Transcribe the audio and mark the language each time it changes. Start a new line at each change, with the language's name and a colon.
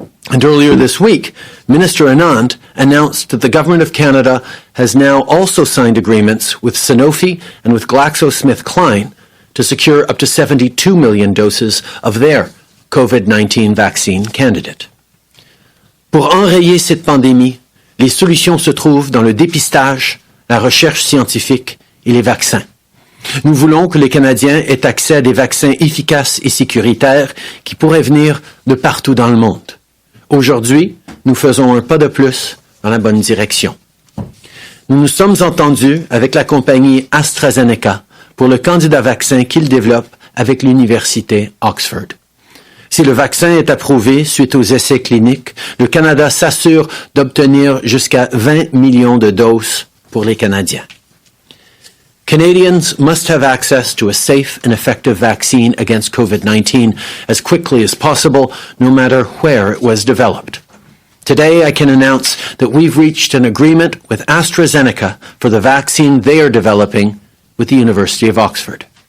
English: And earlier this week, Minister Anand announced that the Government of Canada has now also signed agreements with Sanofi and with GlaxoSmithKline to secure up to 72 million doses of their COVID-19 vaccine candidate.
French: Pour enrayer cette pandémie, les solutions se trouvent dans le dépistage, la recherche scientifique et les vaccins. Nous voulons que les Canadiens aient accès à des vaccins efficaces et sécuritaires qui pourraient venir de partout dans le monde. Aujourd'hui, nous faisons un pas de plus dans la bonne direction. Nous nous sommes entendus avec la compagnie AstraZeneca pour le candidat vaccin qu'il développe avec l'Université Oxford. Si le vaccin est approuvé suite aux essais cliniques, le Canada s'assure d'obtenir jusqu'à 20 millions de doses pour les Canadiens.
English: Canadians must have access to a safe and effective vaccine against COVID-19 as quickly as possible, no matter where it was developed. Today, I can announce that we've reached an agreement with AstraZeneca for the vaccine they are developing with the University of Oxford.